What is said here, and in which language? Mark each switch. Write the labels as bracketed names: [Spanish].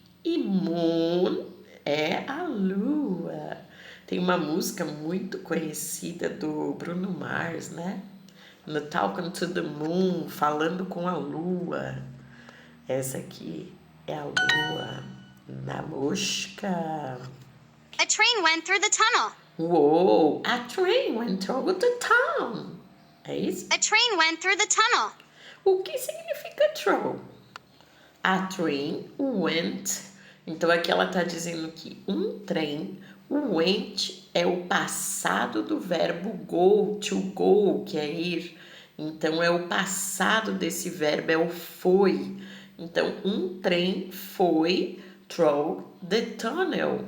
[Portuguese] E moon é a lua. Tem uma música muito conhecida do Bruno Mars, né? [English] No Talking to the Moon, [Portuguese] falando com a lua. Essa aqui é a lua na mosca. [English] A train went through the tunnel. Uou, a train went through the town. [Portuguese] É isso? [English] A train went through the tunnel. [Portuguese] O que significa through? [English] A train went. [Portuguese] Então aqui ela está dizendo que um trem, o went é o passado do verbo go, to go, que é ir. Então é o passado desse verbo, é o foi. Então um trem foi [English] through the tunnel.